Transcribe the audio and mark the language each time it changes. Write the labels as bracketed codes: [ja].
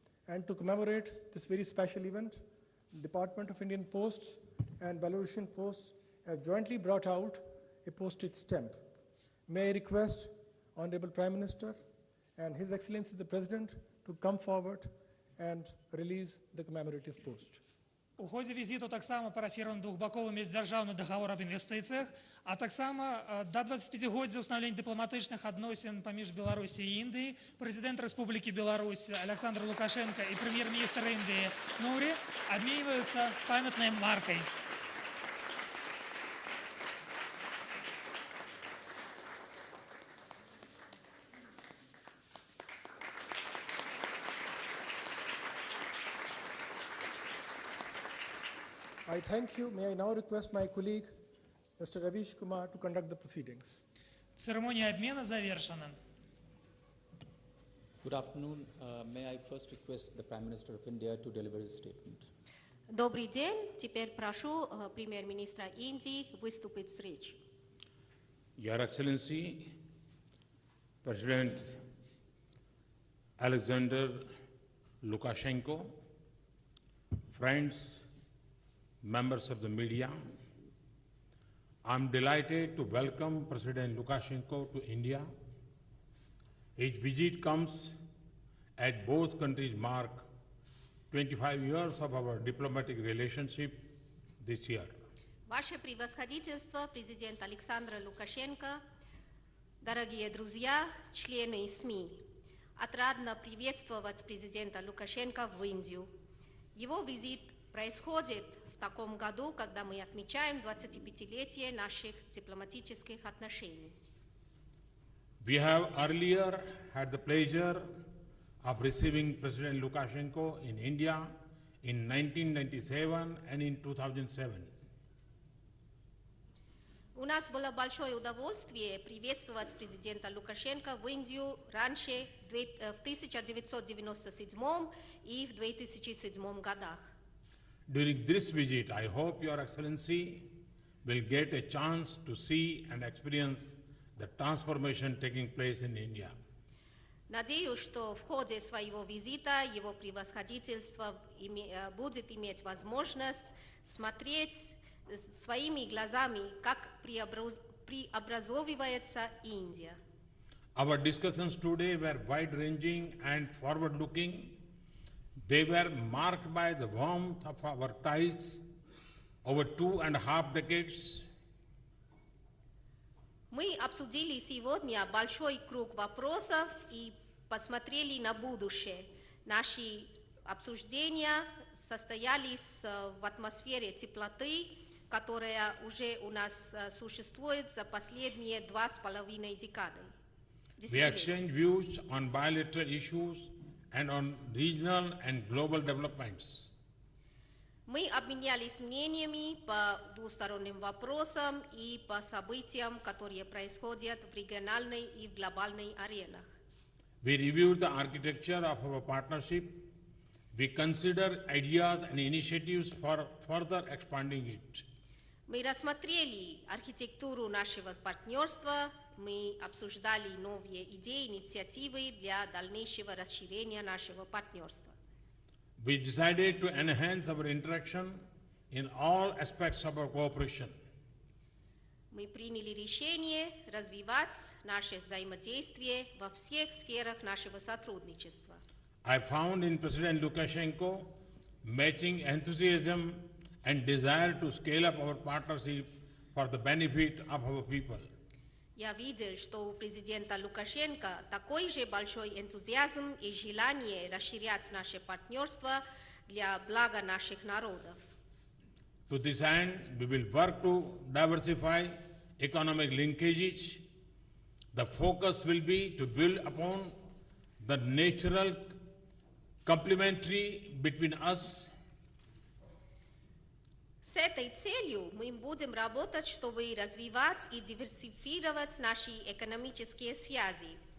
[en] And to commemorate this very special event, the Department of Indian Posts and Belarusian Posts have jointly brought out a postage stamp. May I request Honorable Prime Minister and His Excellency the President to come forward and release the commemorative post. [be] У ході візиту таксама парафіраваны двухбаковы міждзяржаўны дагавор аб інвестыцыях, а таксама да 25годдзя ўстанаўлення дыпламатычных адносін паміж Беларусі і Індыяй прэзідэнт Рэспублікі Беларусь Александр Лукашенко і прэм'ер-міністр Індыі Нури абменьваюцца памятнай маркай. [en] I thank you. May I now request my colleague, Mr. Ravish Kumar, to conduct the proceedings. [ru] Церемония обмена завершена. [en] Good afternoon. May I first request the Prime Minister of India to deliver his statement. [ru] Добрый день. Теперь прошу премьер-министра Индии выступить с речью. [en] Your Excellency, President Alexander Lukashenko, friends, members of the media, I'm delighted to welcome President Lukashenko to India. His visit comes as both countries mark 25 years of our diplomatic relationship this year. [ru] Ваше превосходительство, президент Александр Лукашенко, дорогие друзья, члены СМИ, отрадно приветствовать президента Лукашенко в Индию. Его визит происходит в таком году, когда мы отмечаем 25-летие наших дипломатических отношений. [en] We have earlier had the pleasure of receiving President Lukashenko in India in 1997 and in 2007. [ru] У нас было большое удовольствие приветствовать президента Лукашенко в Индию раньше, в 1997 и в 2007 годах. [en] During this visit, I hope Your Excellency will get a chance to see and experience the transformation taking place in India. [ru] Надеюсь, что в ходе своего визита его превосходительство будет иметь возможность смотреть своими глазами, как преобразовывается Индия. [en] Our discussions today were wide-ranging and forward-looking. They were marked by the warmth of our ties over 2.5 decades. [ru] Мы обсудили сегодня большой круг вопросов и посмотрели на будущее. Наши обсуждения состоялись в атмосфере теплоты, которая уже у нас существует за последние 2,5 декады. [en] We exchanged views on bilateral issues and on regional and global developments. [ru] Мы обменялись мнениями по двусторонним вопросам и по событиям, которые происходят в региональной и в глобальной аренах. [en] We reviewed the architecture of our partnership. We considered ideas and initiatives for further expanding it. [ru] Мы рассмотрели архитектуру нашего партнерства, мы обсуждали новые идеи, инициативы для дальнейшего расширения нашего партнерства. [en] We decided to enhance our interaction in all aspects of our cooperation. [ru] Мы приняли решение развивать наше взаимодействие во всех сферах нашего сотрудничества. [en] I found in President Lukashenko matching enthusiasm and desire to scale up our partnership for the benefit of our people. [ru] Я видел, что у президента Лукашенко такой же большой энтузиазм и желание расширять наше партнерство для блага наших народов. [en] To this end, we will work to diversify economic linkages. The focus will be to build upon the natural complementary between us. [ru] С этой целью мы будем работать, чтобы развивать и диверсифицировать наши экономические связи.